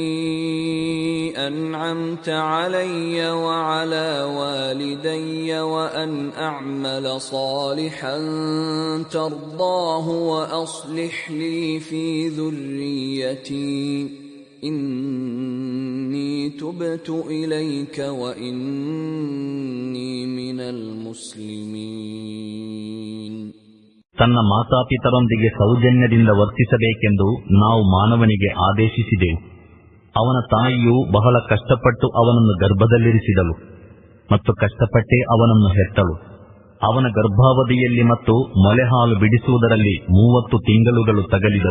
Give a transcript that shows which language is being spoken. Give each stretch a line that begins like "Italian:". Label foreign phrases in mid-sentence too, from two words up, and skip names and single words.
Arabic: أنعمت علي وعلى والدي وأن أعمل صالحا ترضاه وأصلح لي في ذريتي إني تبت إليك وإني من المسلمين.
Kannada: ತನ್ನ ಮಾತಾಪಿತರೊಂದಿಗೆ ಸೌಜನ್ಯದಿಂದ ವರ್ತಿಸಬೇಕೆಂದು ನಾವು ಮಾನವನಿಗೆ ಆದೇಶಿಸಿದೆವು. ಅವನ ತಾಯಿಯು ಬಹಳ ಕಷ್ಟಪಟ್ಟು ಅವನನ್ನು ಗರ್ಭದಲ್ಲಿರಿಸಿದಳು ಮತ್ತು ಕಷ್ಟಪಟ್ಟೇ ಅವನನ್ನು ಹೆತ್ತಳು. ಅವನ ಗರ್ಭಾವಧಿಯಲ್ಲಿ ಮತ್ತು ಮೊಲೆಹಾಲು ಬಿಡಿಸುವುದರಲ್ಲಿ 30 ತಿಂಗಳುಗಳು ತಗಲಿದವು.